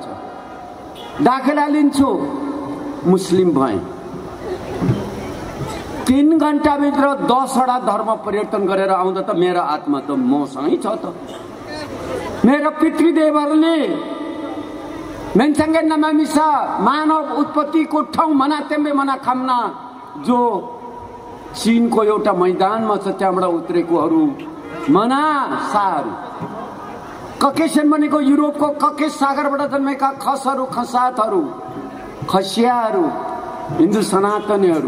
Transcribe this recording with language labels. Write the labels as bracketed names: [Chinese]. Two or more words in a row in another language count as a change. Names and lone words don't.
[Nepali] दाखिला लिन्छु, मुस्लिम भएँ। 3 घन्टाभित्र 10वटा धर्म परिवर्तन गरेर आउँदा त मेरो आत्मा त मसँगै छ त। मेरो पितृदेवहरूले [Limbu] मेन्सङ्गे नमामिसा [Nepali] मानव उत्पत्तिको ठाउँ [Limbu] मना तेम्बे मना खाम्ना, [Nepali] जो चीनको एउटा मैदानमा छ, त्यहाँबाट उत्रेकोहरू मना साहरू। ककेसन भनेको युरोपको ककेस सागरबाट जन्मेका खसहरू, खसातहरू, खसियाहरू, हिन्दू सनातनीहरू।